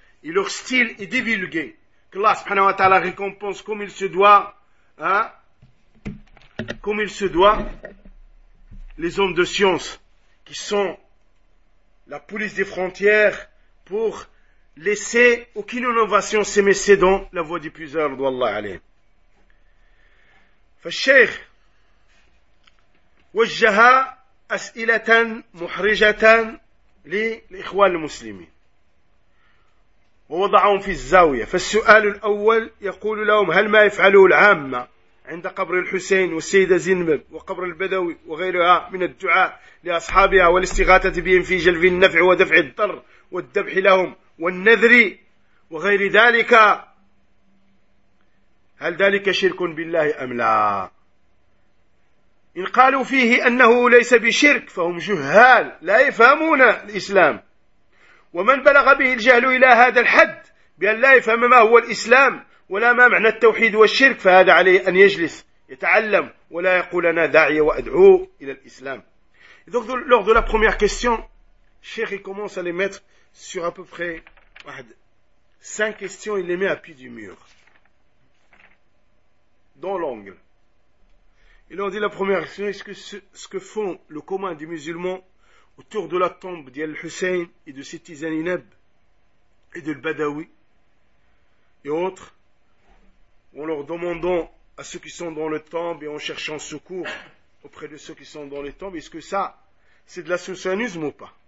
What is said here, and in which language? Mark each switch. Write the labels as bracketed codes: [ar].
[fr] Et leur style est divulgué. Que Allah subhanahu wa ta'ala récompense comme il se doit, hein? Comme il se doit, les hommes de science qui sont la police des frontières pour laisser aucune innovation s'émerger dans la voie du puiseur d'Allah alayhi. [ar] فالشيخ وجه أسئلة محرجة للإخوان المسلمين ووضعهم في الزاوية. فالسؤال الأول يقول لهم: هل ما يفعله العامة عند قبر الحسين والسيدة زينب وقبر البدوي وغيرها من الدعاء لأصحابها والاستغاثة بهم في جلب النفع ودفع الضر والذبح لهم والنذر وغير ذلك، هل ذلك شرك بالله أم لا؟ إن قالوا فيه أنه ليس بشرك فهم جهال لا يفهمون الإسلام، ومن بلغ به الجهل إلى هذا الحد بأن لا يفهم ما هو الإسلام ولا ما معنى التوحيد والشرك، فهذا عليه أن يجلس يتعلم ولا يقول أنا داعي وأدعو إلى الإسلام. [fr] Donc lors de la première question, Cheikh commence à les mettre sur à peu près 5 questions, il les met à pied du mur. Dans l'angle. Et là, on dit la première question, est-ce que ce que font le commun des musulmans autour de la tombe d'Al Hussein et de Siti Zainab et de Badawi et autres, en leur demandant à ceux qui sont dans le temple et en cherchant secours auprès de ceux qui sont dans les tombes, est-ce que ça, c'est de l'associationnisme ou pas?